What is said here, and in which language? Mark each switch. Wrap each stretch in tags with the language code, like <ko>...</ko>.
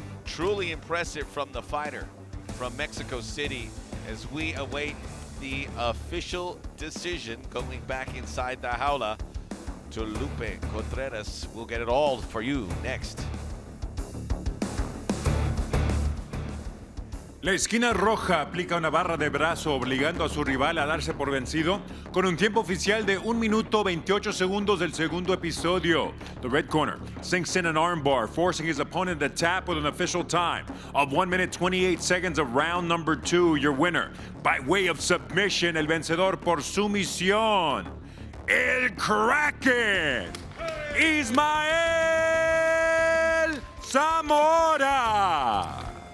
<en>Truly impressive from the fighter from Mexico City as we await the official decision going back inside the jaula to Lupe Contreras. We'll get it all for you next.</en> <es>La esquina roja aplica una barra de brazo obligando a su rival a darse por vencido con un tiempo oficial de 1 minuto 28 segundos del segundo episodio.</es> <en>The red corner sinks in an armbar, forcing his opponent to tap with an official time of 1 minute 28 seconds of round number 2. Your winner by way of submission,</en> <es>el vencedor por sumisión,</es> <en>el Kraken, Ismael Zamora.</en>